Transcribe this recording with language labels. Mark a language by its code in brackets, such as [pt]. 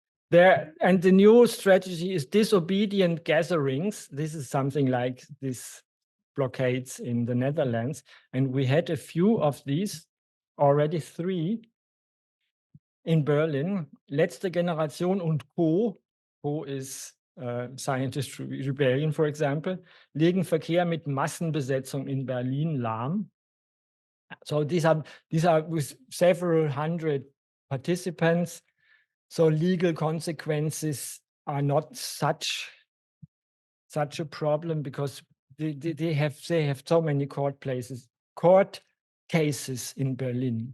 [en] There, and the new strategy is disobedient gatherings. This is something like this blockades in the Netherlands. And we had a few of these, already 3 in Berlin. [de] Letzte Generation und Co. [en] Co is Scientist Rebellion, for example, [de] legen Verkehr mit Massenbesetzung in Berlin lahm. [en] So these are with several hundred participants. So legal consequences are not such a problem because they have so many court cases in Berlin.